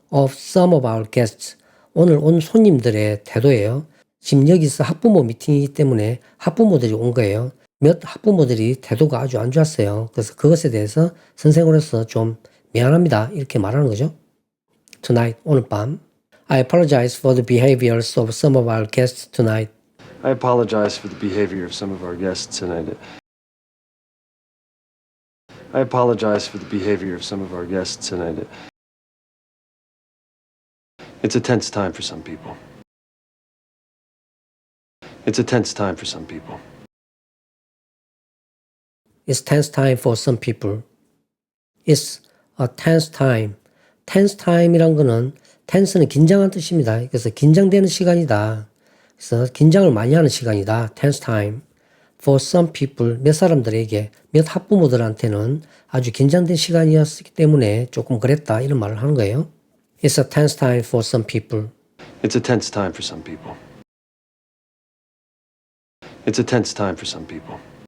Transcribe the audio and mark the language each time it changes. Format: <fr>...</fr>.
<en>Of some of our guests.</en> <ko>오늘 온 손님들의 태도예요. 지금 여기서 학부모 미팅이기 때문에 학부모들이 온 거예요. 몇 학부모들이 태도가 아주 안 좋았어요. 그래서 그것에 대해서 선생으로서 좀 미안합니다. 이렇게 말하는 거죠.</ko> <en>Tonight,</en> <ko>오늘 밤.</ko> <en>I apologize for the behaviors of some of our guests tonight. I apologize for the behavior of some of our guests tonight. I apologize for the behavior of some of our guests tonight. It's a tense time for some people. It's a tense time for some people. It's tense time for some people. It's a tense time.</en> <ko>tense time이란 거는 tense는 긴장한 뜻입니다. 그래서 긴장되는 시간이다. 그래서 긴장을 많이 하는 시간이다.</ko> <en>tense time. For some people,</en> <ko>몇 사람들에게, 몇 학부모들한테는 아주 긴장된 시간이었기 때문에 조금 그랬다. 이런 말을 하는 거예요.</ko> <en>It's a tense time for some people. It's a tense time for some people. It's a tense time for some people.</en>